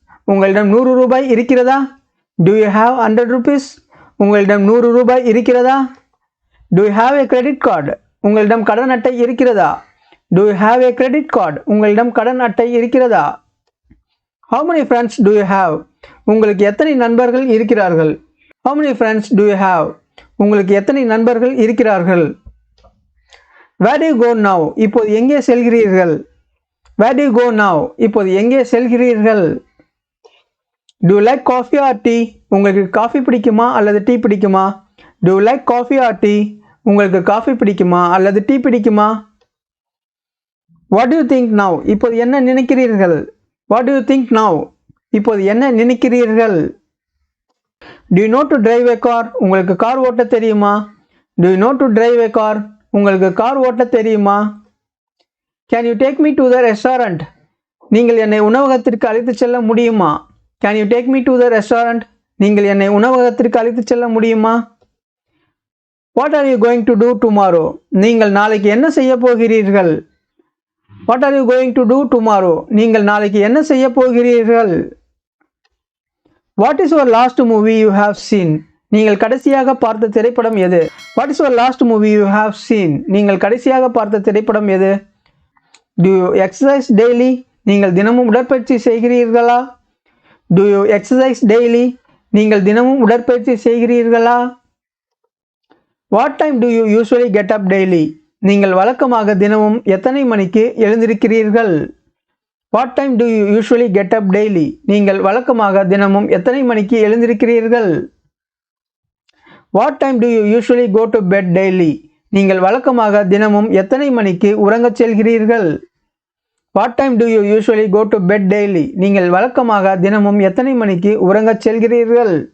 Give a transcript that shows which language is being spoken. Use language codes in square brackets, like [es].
[ta] உங்களிடம் 100 ரூபாய் இருக்கிறதா? [en] Do you have 100 rupees? [ta] உங்களிடம் 100 ரூபாய் இருக்கிறதா? [en] Do you have a credit card? [ta] உங்களிடம் கடன் அட்டை இருக்கிறதா? [en] Do you have a credit card? [ta] உங்களிடம் கடன் அட்டை இருக்கிறதா? [en] How many friends do you have? [ta] உங்களுக்கு எத்தனை நண்பர்கள் இருக்கிறார்கள்? [en] How many friends do you have? [ta] உங்களுக்கு எத்தனை நண்பர்கள் இருக்கிறார்கள்? [en] Where do you go now? [ta] இப்போது எங்கே செல்கிறீர்கள்? [en] Where do you go now? [ta] இப்போது எங்கே செல்கிறீர்கள்? [en] Do you like coffee or tea? [ta] உங்களுக்கு காஃபி பிடிக்குமா அல்லது டீ பிடிக்குமா? [en] Do you like coffee or tea? [ta] உங்களுக்கு காஃபி பிடிக்குமா அல்லது டீ பிடிக்குமா? [en] What do you think now? [ta] இப்போது என்ன நினைக்கிறீர்கள்? [en] What do you think now? [ta] இப்போது என்ன நினைக்கிறீர்கள்? [en] Do you know to drive a car? [ta] உங்களுக்கு கார் ஓட்ட தெரியுமா? [en] Do you know to drive a car? [ta] உங்களுக்கு கார் ஓட்ட தெரியுமா? [en] Can you take me to the restaurant? [ta] நீங்கள் என்னை உணவகத்திற்கு அழைத்து செல்ல முடியுமா? [en] Can you take me to the restaurant? [ta] நீங்கள் என்னை உணவகத்திற்கு அழைத்து செல்ல முடியுமா? [en] What are you going to do tomorrow? [ta] நீங்கள் நாளைக்கு என்ன செய்ய போகிறீர்கள்? [en] What are you going to do tomorrow? [ta] நீங்கள் நாளைக்கு என்ன செய்ய போகிறீர்கள்? [en] What is your last movie you have seen? [ta] நீங்கள் கடைசியாக பார்த்த திரைப்படம் எது? [en] What is your last movie you have seen? [ta] நீங்கள் கடைசியாக பார்த்த திரைப்படம் எது? [en] Do you exercise daily? [ta] நீங்கள் தினமும் உடற்பயிற்சி செய்கிறீர்களா? [en] Do you exercise daily? [ta] நீங்கள் தினமும் உடற்பயிற்சி செய்கிறீர்களா? [en] What time do you usually get up daily? [ta] நீங்கள் வழக்கமாக தினமும் எத்தனை மணிக்கு எழுந்திருக்கிறீர்கள்? [en] What time do you usually get up daily? [ta] நீங்கள் வழக்கமாக தினமும் எத்தனை மணிக்கு எழுந்திருக்கிறீர்கள்? [en] What time do you usually go to bed daily? [ta] நீங்கள் வழக்கமாக தினமும் எத்தனை மணிக்கு உறங்கச் செல்கிறீர்கள்? [en] What time do you usually go to bed daily? [ta] நீங்கள் வழக்கமாக தினமும் எத்தனை மணிக்கு உறங்கச் செல்கிறீர்கள்?